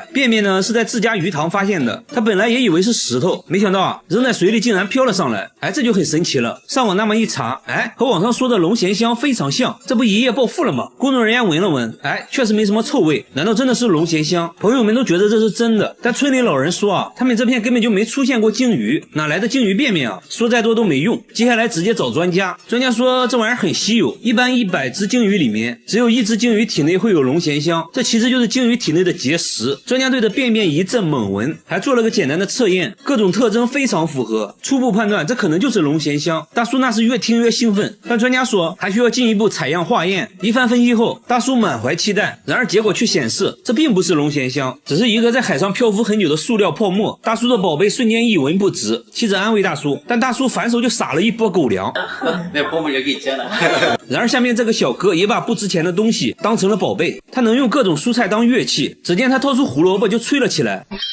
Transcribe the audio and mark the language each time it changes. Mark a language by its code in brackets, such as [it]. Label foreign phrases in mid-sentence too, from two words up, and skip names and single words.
[zh] 便便呢是在自家魚塘發現的，他本來也以為是石頭，沒想到啊扔在水裡竟然飄了上來，這就很神奇了。上網那麼一查，和網上說的龍涎香非常像，這不一夜暴富了嗎？工作人員聞了聞，確實沒什麼臭味，難道真的是龍涎香？朋友們都覺得這是真的，但村裡老人說啊，他們這片根本就沒出現過鯨魚，哪來的鯨魚便便啊？說再多都沒用，接下來直接找專家。專家說這玩意兒很稀有，一般100只鯨魚裡面只有1只鯨魚體內會有龍涎香，這其實就是鯨魚體內的結石。專家對着便便一陣猛聞，還做了個簡單的測驗，各種特徵非常符合，初步判斷這可能就是龍涎香。大叔那是越聽越興奮，但專家說還需要進一步採樣化驗。一番分析後，大叔滿懷期待，然而結果卻顯示這並不是龍涎香，只是一個在海上漂浮很久的塑料泡沫。大叔的寶貝瞬间一文不值，妻子安慰大叔，但大叔反手就撒了一波狗糧，那泡沫就给吃了。然而下面這個小哥也把不值錢的東西當成了寶貝，他能用各種蔬菜當樂器，只見他掏出胡蘿蔔就吹了起來。